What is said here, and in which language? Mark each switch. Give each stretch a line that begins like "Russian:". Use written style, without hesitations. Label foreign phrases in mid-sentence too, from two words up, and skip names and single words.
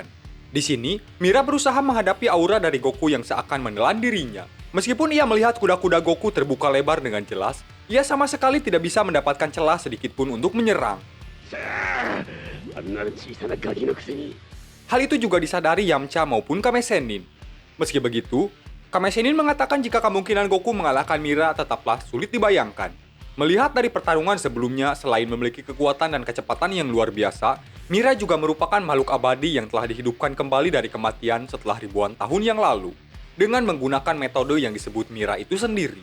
Indonesian: Di sini, Mira berusaha menghadapi aura dari Goku yang seakan menelan dirinya. Meskipun ia melihat kuda-kuda Goku terbuka lebar dengan jelas, ia sama sekali tidak bisa mendapatkan celah sedikit pun untuk menyerang.
Japanese: あんな小さなガキのくせに
Indonesian: Hal itu juga disadari Yamcha maupun Kame Sennin. Meski begitu, Kame Sennin mengatakan jika kemungkinan Goku mengalahkan Mira tetaplah sulit dibayangkan. Melihat dari pertarungan sebelumnya, selain memiliki kekuatan dan kecepatan yang luar biasa, Mira juga merupakan makhluk abadi yang telah dihidupkan kembali dari kematian setelah ribuan tahun yang lalu, dengan menggunakan metode yang disebut Mira itu sendiri.